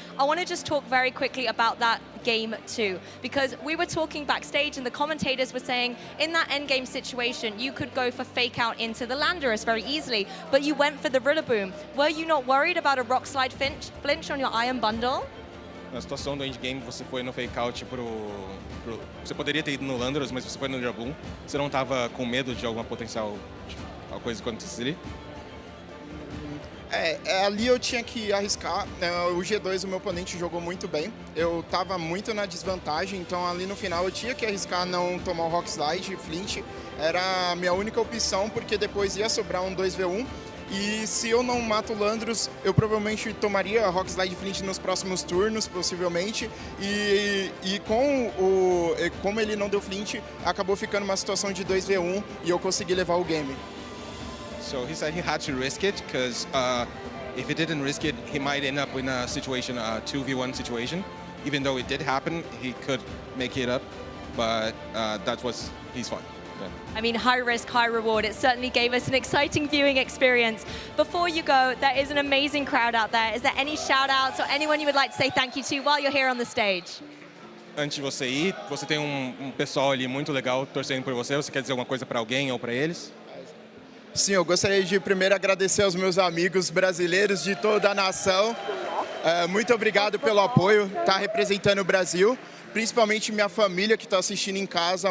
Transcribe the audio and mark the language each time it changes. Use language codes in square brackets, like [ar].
[en] I want to just talk very quickly about that game too, because we were talking backstage and the commentators were saying in that endgame situation you could go for fake out into the Landorus very easily, but you went for the Rillaboom. Were you not worried about a Rock Slide flinch on your Iron Bundle? [pt] Na situação do endgame, você foi no fake out você poderia ter ido no Landorus, mas você foi no Rillaboom. Você não estava com medo de alguma potencial coisa acontecer? Ali eu tinha que arriscar. O G2, o meu oponente, jogou muito bem. Eu estava muito na desvantagem, então ali no final eu tinha que arriscar não tomar o Rock Slide Flint. Era a minha única opção, porque depois ia sobrar um 2v1. E se eu não mato o Landorus, eu provavelmente tomaria a Rock Slide Flint nos próximos turnos, possivelmente. E como ele não deu Flint, acabou ficando uma situação de 2v1 e eu consegui levar o game. [en] So he said he had to risk it because if he didn't risk it, he might end up in a situation, a 2v1 situation. Even though it did happen, he could make it up, but that was his fun. Yeah. I mean, high risk, high reward. It certainly gave us an exciting viewing experience. Before you go, there is an amazing crowd out there. Is there any shout outs or anyone you would like to say thank you to while you're here on the stage? [pt] Antes de você ir, você tem pessoal ali muito legal torcendo por você. Você quer dizer alguma coisa para alguém ou para eles? Sim, eu gostaria de primeiro agradecer aos meus amigos brasileiros de toda a nação. Muito obrigado pelo apoio, tá representando o Brasil, principalmente minha família que está assistindo em casa.